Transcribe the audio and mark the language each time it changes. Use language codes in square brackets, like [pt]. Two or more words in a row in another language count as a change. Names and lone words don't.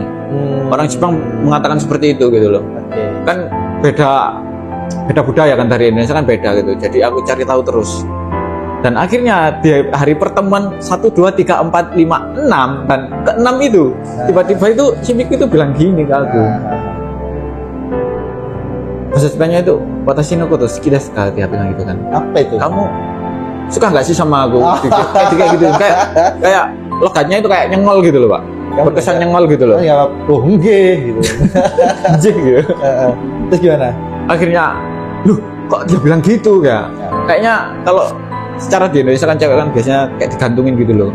[id] Orang Jepang mengatakan seperti itu gitu loh. Kan beda budaya kan, dari Indonesia kan beda gitu. Jadi aku cari tahu terus. Dan akhirnya di hari pertemuan 1, 2, 3, 4, 5, 6 dan ke-6 itu tiba-tiba itu si Miku itu bilang gini ke aku. Bahasa Jepangnya itu [ja] 私のこと好きですか, [id] dia bilang gitu kan. Apa itu? Kamu suka nggak sih sama aku? Kayak gitu, kayak logatnya itu kayak nyengol gitu loh Pak. Berkesan nyengol gitu loh. Ya, oh enggak gitu. Anjing gitu. Terus gimana? Akhirnya, loh kok dia bilang gitu ya? Kayaknya kalau secara di Indonesia kan cewek kan biasanya kayak digantungin gitu loh.